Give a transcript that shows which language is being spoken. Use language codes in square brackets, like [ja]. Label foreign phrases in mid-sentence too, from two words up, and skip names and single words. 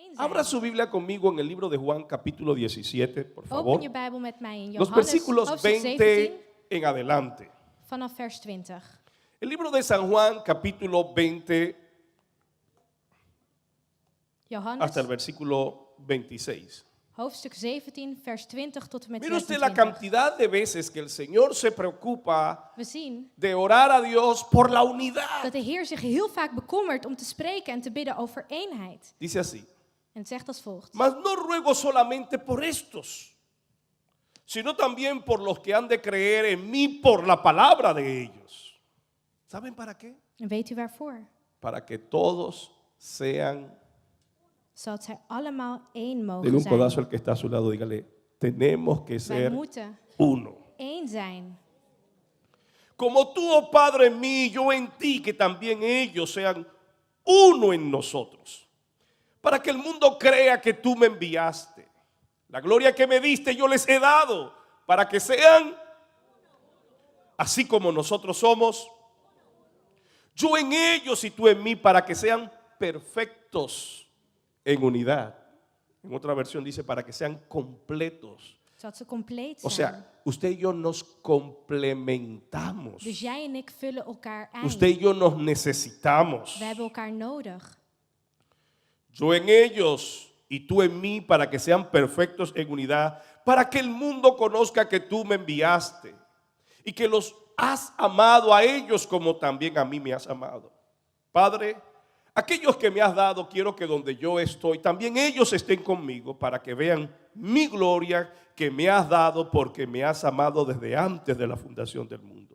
[nl] zijn. [es] Abra su Biblia conmigo en el libro de Juan capítulo 17, por [nl] Open [es] favor. [nl] je Bijbel met mij in [es] Los [nl] Johannes [es] versículos [nl] hoofdstuk [es] 20 [nl] 17 [es] en adelante. [nl] vanaf vers 20. [es] El libro de San Juan capítulo 20 [nl] Johannes [es] hasta el versículo 26. [nl] hoofdstuk 17 vers 20 tot en met [es] Mire usted la [nl] 26. [es] cantidad de veces que el Señor se preocupa [nl] We zien [es] de orar a Dios por la unidad. [nl] dat de Heer zich heel vaak bekommert om te spreken en te bidden over eenheid. [es] Dice así: [nl] En het zegt als volgt. [es] mas no ruego solamente por estos, sino también por los que han de creer en mí por la palabra de ellos. ¿Saben para qué? [nl] En weet u waarvoor? [es] Para que todos sean. [nl] Zodat zij allemaal één [es] Den [nl] mogen [es] un codazo [nl] zijn. [es] al que está a su lado, dígale, tenemos que [nl] Wij [es] ser [nl] moeten [es] uno. [nl] één zijn. [es] Como tú, oh Padre, en mí, yo en ti, que también ellos sean uno en nosotros, para que el mundo crea que tú me enviaste. La gloria que me diste yo les he dado, para que sean así como nosotros somos, yo en ellos y tú en mí, para que sean perfectos en unidad. En otra versión dice para que sean completos. [nl] Zodat ze compleet [es] O [nl] zijn. [es] sea, usted y yo nos complementamos. [nl] Dus jij en ik vullen elkaar aan. [es] Usted y yo nos necesitamos. [nl] We hebben elkaar nodig. [es] Yo en ellos y tú en mí, para que sean perfectos en unidad, para que el mundo conozca que tú me enviaste y que los has amado a ellos como también a mí me has amado. Padre, aquellos que me has dado, quiero que donde yo estoy, también ellos estén conmigo, para que vean mi gloria que me has dado, porque me has amado desde antes de la fundación del mundo.